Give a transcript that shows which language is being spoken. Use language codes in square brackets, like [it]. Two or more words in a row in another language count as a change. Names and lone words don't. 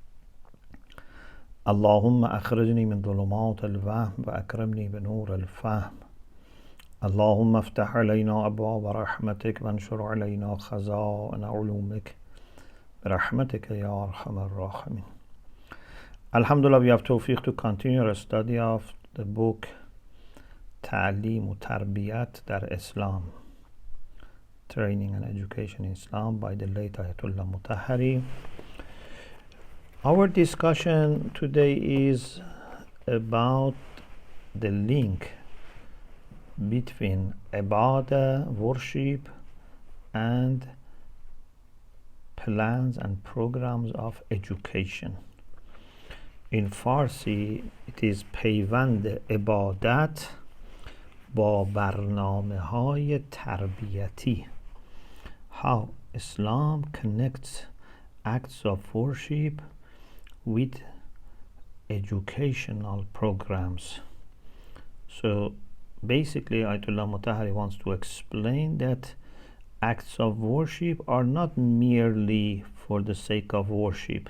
[ar] اللهم أخرجني من ظلمات الوهم وأكرمني بنور الفهم اللهم افتح علينا أبواب رحمتك وانشر علينا خزائن علومك برحمتك يا أرحم الراحمين. [en] Alhamdulillah, we have tawfiq to continue our study of the book Ta'aleem و Tarbiyat در Islam, Training and Education in Islam by the late Ayatullah Mutahhari. Our discussion today is about the link between ibadah, worship, and plans and programs of education. In Farsi, it is [fa] پیوند عبادت با برنامه‌های تربیتی. [en] How Islam connects acts of worship with educational programs. So basically, Ayatullah Mutahhari wants to explain that acts of worship are not merely for the sake of worship.